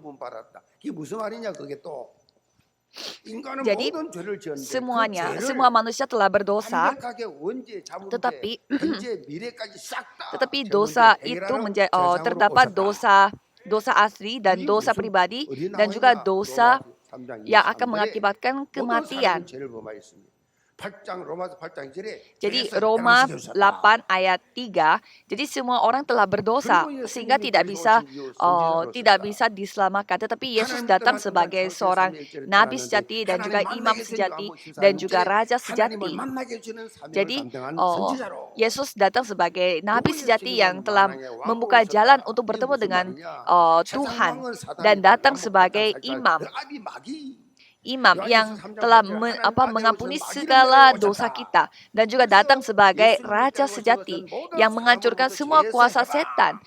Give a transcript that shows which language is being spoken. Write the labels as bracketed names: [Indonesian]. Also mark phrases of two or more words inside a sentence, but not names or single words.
[Indonesian] Jadi semua manusia telah berdosa, tetapi dosa itu terdapat dosa asli dan dosa pribadi dan juga dosa yang akan mengakibatkan kematian. [Korean] 8장 로마서 8장 2절에 [Indonesian] Jadi Roma 8 ayat 3, jadi semua orang telah berdosa sehingga tidak bisa diselamatkan. Tetapi Yesus datang sebagai seorang nabi sejati dan juga imam sejati dan juga raja sejati. Jadi Yesus datang sebagai nabi sejati yang telah membuka jalan untuk bertemu dengan Tuhan dan datang sebagai imam yang telah mengampuni segala dosa kita dan juga datang sebagai raja sejati yang menghancurkan semua kuasa setan.